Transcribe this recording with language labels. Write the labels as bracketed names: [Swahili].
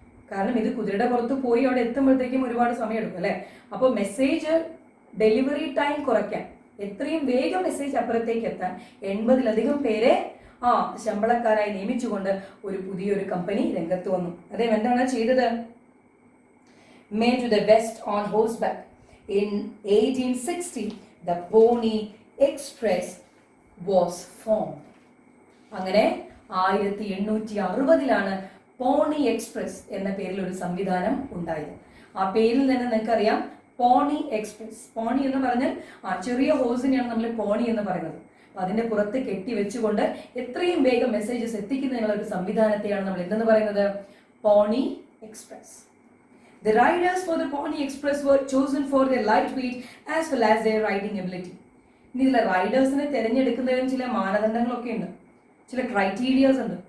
[Malayalam] കാരണം ഇത് കുതിരയുടെ പുറത്ത് പോയി അവിടെ എത്തുമ്പോഴത്തേക്കും ഒരുപാട് സമയം എടുക്കും അല്ലേ. അപ്പോൾ മെസ്സേജ് ഡെലിവറി ടൈം കുറയ്ക്കാൻ, എത്രയും വേഗം മെസ്സേജ് അപ്പുറത്തേക്ക് എത്താൻ 80-ലധികം പേരെ ശമ്പളക്കാരായി നിയമിച്ചുകൊണ്ട് ഒരു പുതിയൊരു കമ്പനി രംഗത്ത് വന്നു. അദ്ദേഹം എന്താണ് ചെയ്തത്? [English] Made to the west on horseback. In 1860, the Pony Express was formed. [Malayalam] അങ്ങനെ 1860-ലാണ് പോണി എക്സ്പ്രസ് എന്ന പേരിൽ ഒരു സംവിധാനം ഉണ്ടായത്. ആ പേരിൽ തന്നെ നിങ്ങൾക്കറിയാം, പോണി എക്സ്പ്രസ്. പോണി എന്ന് പറഞ്ഞാൽ ചെറിയ ഹോഴ്സിനെയാണ് നമ്മൾ പോണി എന്ന് പറയുന്നത്. അപ്പൊ അതിന്റെ പുറത്ത് കെട്ടി വെച്ചുകൊണ്ട് എത്രയും വേഗം മെസ്സേജസ് എത്തിക്കുന്നതിനുള്ള ഒരു സംവിധാനത്തെയാണ് നമ്മൾ എന്തെന്ന് പറയുന്നത്? പോണി express. [English] The riders for the Pony Express were chosen for their lightweight as well as their riding ability. [Malayalam] ഇനി ഇതിലെ റൈഡേഴ്സിനെ തിരഞ്ഞെടുക്കുന്നതിനും ചില മാനദണ്ഡങ്ങളൊക്കെ ഉണ്ട്, ചില ക്രൈറ്റീരിയാസ് ഉണ്ട്.